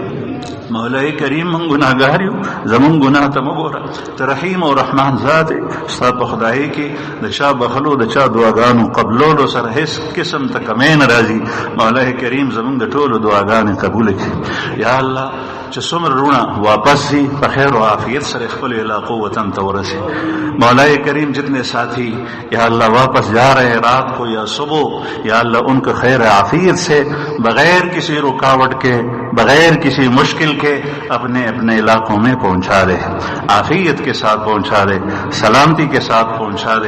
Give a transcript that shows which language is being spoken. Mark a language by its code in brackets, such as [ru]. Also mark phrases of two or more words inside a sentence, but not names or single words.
[ps] مولا کریم من گناہگار یو زمون گناہ ته مګوره ته رحیم او رحمان ذات ستا په خدای کې د چا بخلو د چا دعاګانو قبولولو سره هیڅ قسم ته کمی نه راځي. مولا کریم زمون د ټولو دعاګانې قبول کړي. [ar] یا الله [ps] چې څومره روڼه واپس سی په خیر و عافیت سره خپل علاقو وطن ته ورسي. [ur] مولا کریم جتنے ساتھی [ar] یا اللہ [ur] واپس جا رہے ہیں رات کو یا صبح [ar] یا اللہ [ur] ان کو خیر عافیت سے بغیر کسی رکاوٹ کے بغیر کسی مشکل کے اپنے اپنے علاقوں میں پہنچا دے، عافیت کے ساتھ پہنچا دے، سلامتی کے ساتھ پہنچا دے.